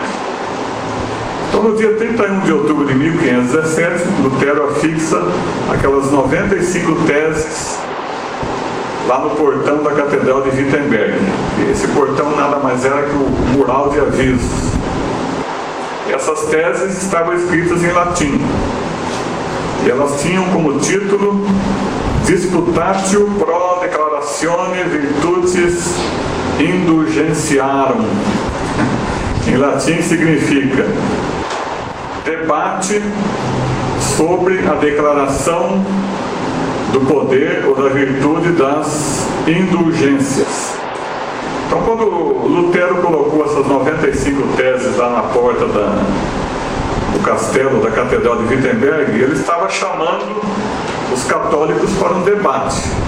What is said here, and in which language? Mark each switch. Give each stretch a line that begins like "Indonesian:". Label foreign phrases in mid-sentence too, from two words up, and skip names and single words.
Portuguese: Então, no dia 31 de outubro de 1517, Lutero afixa aquelas 95 teses lá no portão da Catedral de Wittenberg. E esse portão nada mais era que o mural de avisos. E essas teses estavam escritas em latim. E elas tinham como título Disputatio pro declaratione virtutis indulgentiarum. Em latim significa debate sobre a declaração do poder ou da virtude das indulgências. Então, quando Lutero colocou essas 95 teses lá na porta do castelo da Catedral de Wittenberg, ele estava chamando os católicos para um debate.